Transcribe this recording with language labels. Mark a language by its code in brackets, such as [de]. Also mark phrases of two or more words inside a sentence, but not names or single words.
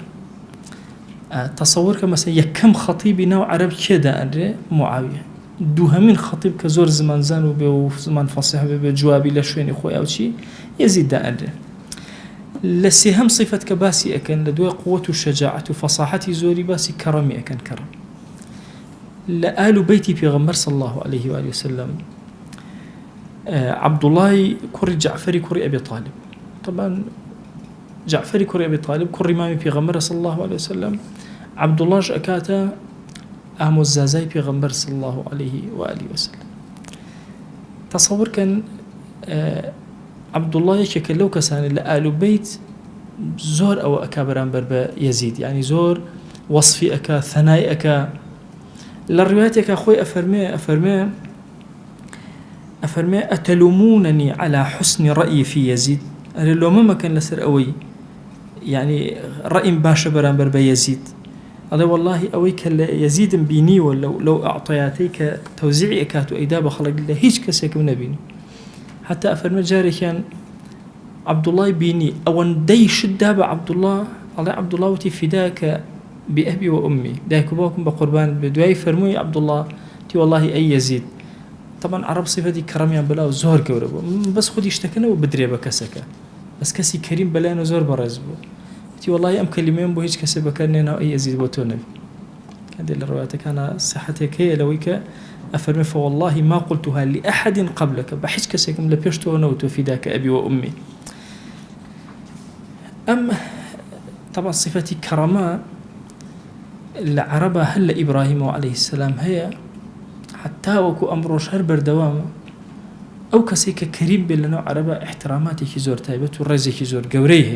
[ckb] تەسەوور کە مەسەن یەکەم خەتیبی ناو عەرەب کێدا ئەنرێ معاویە، دووهەمین خەتیب کە زۆر زمانزان و بێ و زمان فەسیح بێ جوابی لە شوێنی خۆی ئەو چی یەزیددا ئەنرێ. لە سێهەم صیفەت کە باسی ئەکەن لە دوای قووەت و شەجاعەت و فەساحەتی زۆری باسی کەڕەمی ئەکەن. کەڕەم لە ئال و بەیتی پێغەمبەر [ar] صلی الله عليه وآله وسلم [ckb] عەبدوڵای کوڕی جەعفەری کوڕی ئەبی طالب، طبعا جعفری کوڕی ئەبی طالب کوڕی مامی پێغەمبەر [ar] صلی الله عليه وسلم، [ckb] عەبدوڵاش ئەکاتە ئامۆزازای پێغەمبەر [ar] صلی الله عليه وآله وسلم. [ckb] تەسەوور کەن عەبدوڵڵا یەکێکە لەو کەسانە لە ئال و بەیت زۆر ئەوە ئەکا بەرامبەر بە یەزید، یعنی زۆر وەصفی ئەکا، ثەنای ئەکا. لە ڕیوایەتێکە خۆی ئەفەرمێ [ar] ئەتەلوموننی على حسن رأيي في يزيد، [ckb] ئەرێ لۆمەمەکەن لەسەر ئەوەی یعنی ڕەئیم باشە بەرامبەر بە یەزید. ئەڵێ وەڵڵاهی ئەوەی کە لە یەزیدم بینیوە لەو ئەعطایاتەی کە تەوزیعی ئەکات و ئەیدا بە خەڵک لە هیچ کەسێکم نەبینی. حتا ئەفەرمێ جارێکیان عەبدوڵڵای بینی ئەوەندەی شتدا بە عەبدوڵڵا، ئەڵێ عەبدوڵڵا وتی [ar] فیداکە بئەبی وئومی، [ckb] دایک و باوکم بە قوربانت بێ. دوای فەرمووی عەبدوڵڵا تی وەڵڵاهی ئەی یەزید. طبعا عەرەب صیفەتی کەڕەمیان بەلاو زۆر گەورە بوو، بەس خودی شتەکەنەوە بدرێ بە کەسەکە، بەس کەسی کەریم بەلایەنە زۆر بەڕێز بوو. تی وەڵڵاهی ئەم کەلیمەیەم بۆ هیچ کەسێ بەکارنێناو ئەی یەزید بۆ تۆ نەبی. کەندێ لە ڕوایەتەکانە سەحەتێک هەیە لەوەی کە ئەفەرمێ [ar] فوالله ما قلتها لأحد قبلك، [ckb] بە هیچ کەسێکم لە پێش تۆ نەوتۆ [ar] فیداکە ئەبی وئومی. [ckb] ئەم طبعا صفەتی کەڕەمە لە عەرەبە هەر لە ئیبراهیم [ar] عليه السلام [ckb] هەیە، حتا وەکو ئەمڕۆژ هەر بەردەوامە. ئەو کەسێک کە کەریم بێت لەناو عەرەبە احتراماتێکی زۆر تایبەت و ڕێزێکی زۆر گەورەی هەیە.